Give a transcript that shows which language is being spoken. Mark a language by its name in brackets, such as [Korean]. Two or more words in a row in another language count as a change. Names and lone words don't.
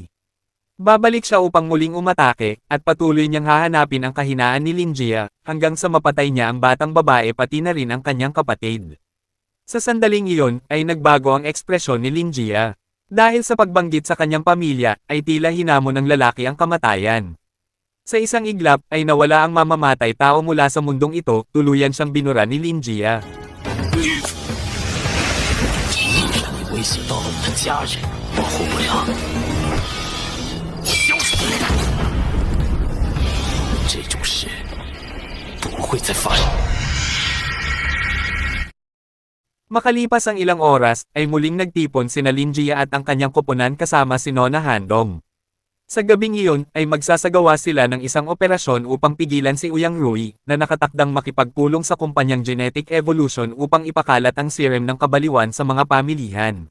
[Filipino] Babalik siya upang muling umatake, at patuloy niyang hahanapin ang kahinaan ni Linjia, hanggang sa mapatay niya ang batang babae pati na rin ang kanyang kapatid. Sa sandaling iyon, ay nagbago ang ekspresyon ni Linjia. Dahil sa pagbanggit sa kanyang pamilya, ay tila hinamon ng lalaki ang kamatayan. Sa isang iglap, ay nawala ang mamamatay tao mula sa mundong ito, tuluyan siyang binura ni Linjia. [Chinese] 你威胁到了我的家人，保护不了。消失！这种事不会再发生。 [Filipino] Makalipas ang ilang oras, ay muling nagtipon sina Linjia at ang kanyang koponan kasama si Nona Handong. Sa gabing iyon, ay magsasagawa sila ng isang operasyon upang pigilan si Uyang Rui, na nakatakdang makipagpulong sa kumpanyang Genetic Evolution upang ipakalat ang serum ng kabaliwan sa mga pamilihan.